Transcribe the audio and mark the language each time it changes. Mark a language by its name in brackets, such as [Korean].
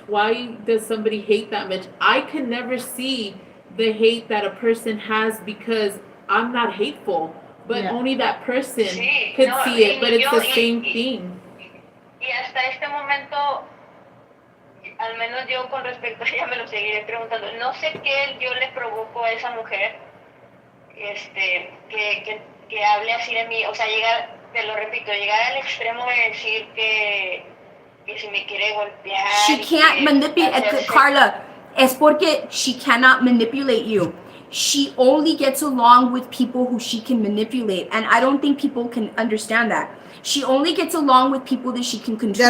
[English] Why does somebody hate that much? I could never see the hate that a person has because I'm not hateful, but only that person could see it, but it's the same thing. [Spanish] Y hasta este momento, al menos yo con respecto a ella me lo seguiré preguntando. No sé qué yo le provoco a esa mujer, que hable así de mí. O sea, te lo repito, llegar al extremo de decir que si me quiere golpear. [English] She can't manipulate, Carla. [Spanish] Es porque [English] she cannot manipulate you. She only gets along with people who she can manipulate, and I don't think people can understand that. She only gets along with people that she can control.